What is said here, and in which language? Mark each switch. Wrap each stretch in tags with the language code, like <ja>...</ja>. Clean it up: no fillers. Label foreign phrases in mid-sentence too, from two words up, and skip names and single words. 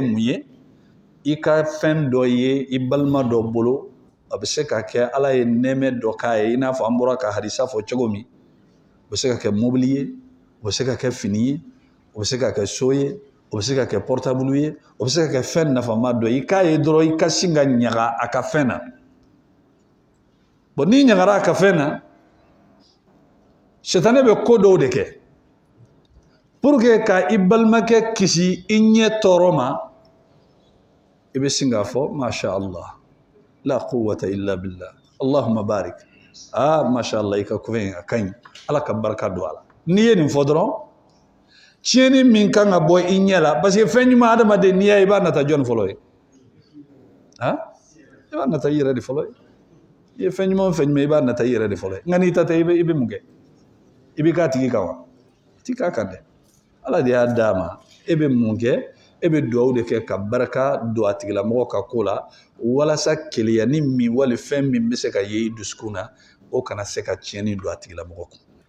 <bm>mun ye i ka fɛn dɔ ye i balima dɔ bolo a bɛ se ka kɛ ala ye nɛɛmɛ dɔ k'a ye i n'a fɔ an bɔra ka hadisa fɔ cogo min o bɛ se ka kɛ mobili ye o bɛ se ka kɛ fini ye o bɛ se ka kɛ so ye o bɛ se ka kɛ portable ye o bɛ se ka kɛ fɛn nafama dɔ ye i k'a ye dɔrɔn i ka sin ka ɲaga a ka fɛn na bon n'i ɲagara a ka fɛn na sitana bɛ ko dɔw de kɛ</bm> <fr>pour que</fr> <bm>ka i balimakɛ kisi i ɲɛ tɔɔrɔ ma i bɛ sin k'a fɔ</bm> <ar>ما شاء الله لا قوة إلا بالله اللهم بارك ما شاء الله</ar> <bm>i ka kufɛn a ka ɲi ala ka barika don a la n'i ye nin fɔ dɔrɔn tiɲɛni min kan ka bɔ i ɲɛ la</bm> <fr>parce que</fr> <bm>fɛn ɲuman adamaden n'i y'a ye i b'a nata jɔnni fɔlɔ ye i b'a nata i yɛrɛ de fɔlɔ ye i ye fɛn ɲuman i b'a nata i yɛrɛ de fɔlɔ ye nka n'i ta tɛ i bɛ mun kɛ i bɛ k'a tigi kan wa i ti k'a kan dɛ ala de y'a d'a ma e bɛ mun kɛ e bɛ dugawu de kɛ ka barika don a tigilamɔgɔ ka ko la walasa keleyani min wali fɛn min bɛ se ka ye i dusukun na o kana se ka tiɲɛni don a tigilamɔgɔ kun</bm>